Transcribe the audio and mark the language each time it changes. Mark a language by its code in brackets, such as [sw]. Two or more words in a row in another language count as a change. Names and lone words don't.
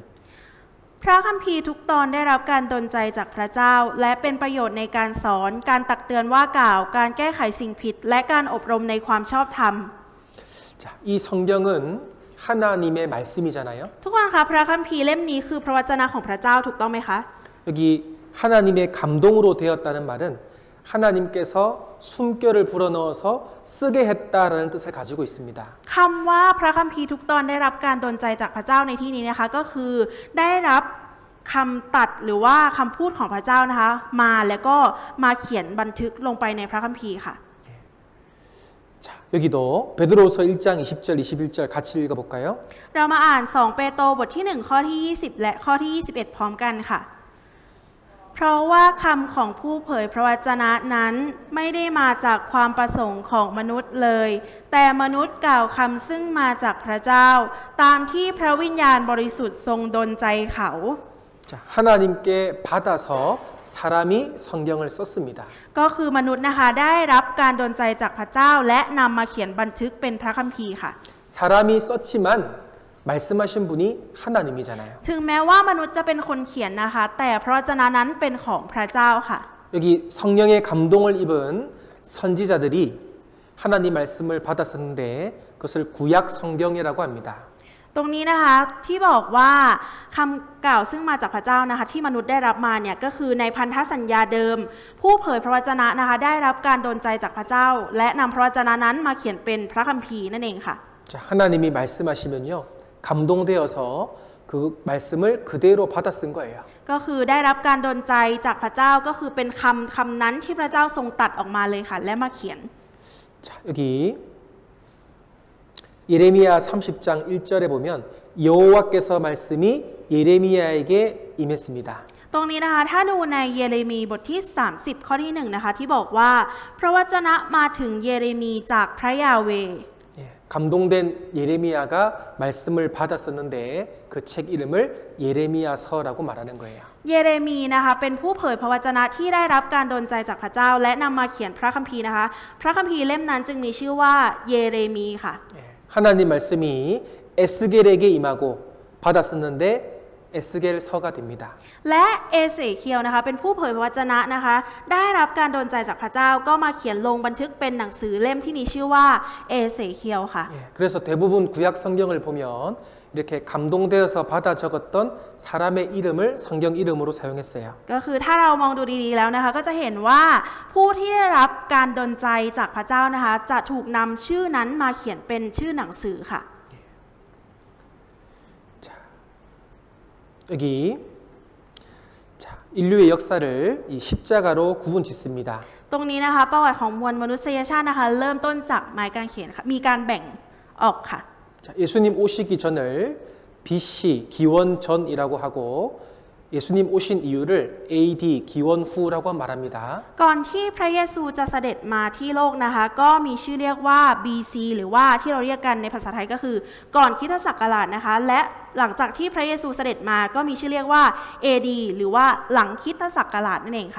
[th] พระคัมภีร์ทุกตอนได้รับการดลใจจากพระเจ้าและเป็นประโยชน์ในการสอนการตักเตือนว่ากล่าวการแก้ไขสิ่งผิดและการอบรมในความชอบธรรม [ko] 자, 이 성경은 하나님의 말씀이잖아요. [th] ทุกคนคะพระคัมภีร์เล่มนี้คือพระวจนะของพระเจ้าถูกต้องไหมคะ [ko] 여기 하나님의 감동으로 되었다는 말은 하나님께서 숨결을 불어넣어서 쓰게 했다라는 뜻을 가지고 있습니다. [th] คำว่าพระคัมภีร์ทุกตอนได้รับการดลใจจากพระเจ้าในที่นี้นะคะก็คือได้รับคำตัดหรือว่าคำพูดของพระเจ้านะคะมาแล้วก็มาเขียนบันทึกลงไปในพระคัมภีร์ค่ะ [ko] 자, 여기도 베드로후서 1장 20절 21절 같이 읽어볼까요? [th] เรามาอ่าน2เปโตรบทที่1ข้อที่20และข้อที่21พร้อมกันค่ะ เพราะว่าคำของผู้เผยพระวจนะนั้นไม่ได้มาจากความประสงค์ของมนุษย์เลย แต่มนุษย์กล่าวคำซึ่งมาจากพระเจ้า ตามที่พระวิญญาณบริสุทธิ์ทรงดลใจเขา [ko] 자, 하나님께 받아서 사람이 성경을 썼습니다. [th] ก็คือมนุษย์นะคะได้รับการดลใจจากพระเจ้าและนำมาเขียนบันทึกเป็นพระคัมภีร์ค่ะ [ko] 사람이 썼지만 말씀하신 분이 하나님이잖아요. [th] ถึงแม้ว่ามนุษย์จะเป็นคนเขียนนะคะ แต่พระวจนะนั้นเป็นของพระเจ้าค่ะ [ko] 여기 성령의 감동을 입은 선지자들이 하나님 말씀을 받았었는데 그것을 구약 성경이라고 합니다. [th] ตรงนี้นะคะที่บอกว่าคำกล่าวซึ่งมาจากพระเจ้านะคะที่มนุษย์ได้รับมาเนี่ยก็คือในพันธสัญญาเดิม ผู้เผยพระวจนะนะคะได้รับการดลใจจากพระเจ้า และนำพระวจนะนั้นมาเขียนเป็นพระคัมภีร์นั่นเองค่ะ [ko] 자, 하나님이 말씀하시면요. 감동되어서 그 말씀을 그대로 받아 쓴 거예요. [th] ก็คือได้รับการดลใจจากพระเจ้าก็คือเป็นคำนั้นที่พระเจ้าทรงตัดออกมาเลยค่ะและมาเขียน [ko] 자, 여기 예레미야 30장 1절에 보면 여호와께서 말씀이 예레미야에게 임했습니다. [th] ตรงนี้นะคะถ้าดูในเยเรมีบทที่30ข้อที่1นะคะที่บอกว่าพระวจนะมาถึงเยเรมีจากพระยาเวห์ [ko] 예, 감동된 예레미야가 말씀을 받았었는데 그 책 이름을 예레미야서라고 말하는 거예요. [th] เยเรมีนะคะเป็นผู้เผยพระวจนะที่ได้รับการดลใจจากพระเจ้าและนำมาเขียนพระคัมภีร์นะคะพระคัมภีร์เล่มนั้นจึงมีชื่อว่าเยเรมีค่ะ [ko] 예, 하나님 말씀이 에스겔에게 임하고 받았었는데 에스겔 서가 됩니다. [th] และเอเสเคียวนะคะเป็นผู้เผยพระวจนะนะคะได้รับการดลใจจากพระเจ้าก็มาเขียนลงบันทึกเป็นหนังสือเล่มที่มีชื่อว่าเอเสเคียวค่ะ [ko] 예, 그래서 대부분 구약 성경을 보면 이렇게 감동되어서 받아 적었던 사람의 이름을 성경 이름으로 사용했어요. [th] ก็คือถ้าเรามองดูดีๆแล้วนะคะก็จะเห็นว่าผู้ที่ได้รับการดลใจจากพระเจ้านะคะจะถูกนำชื่อนั้นมาเขียนเป็นชื่อหนังสือค่ะ [ko] 여기 자, 인류의 역사를 이 십자가로 구분 짓습니다. [th] ตรงนี้นะคะประวัติของมวลมนุษยชาตินะคะเริ่มต้นจากไม้กางเขนค่ะมีการแบ่งออกค่ะ [ko] 자, 예수님 오시기 전을 BC 기원 전이라고 하고 예수님 오신 이유를 AD 기원 후라고 말합니다. [th] ก่อนที่พระเยซูจะเสด็จมาที่โลกนะคะก็มีชื่อเรียกว่า BC หรือว่าที่เราเรียกกันในภาษาไทยก็คือก่อนคริสตศักราชนะคะและหลังจากที่พระเยซูเสด็จมาก็มีชื่อเรียกว่า AD หรือว่าหลังคริสตศักราชนั่นเองค่ะ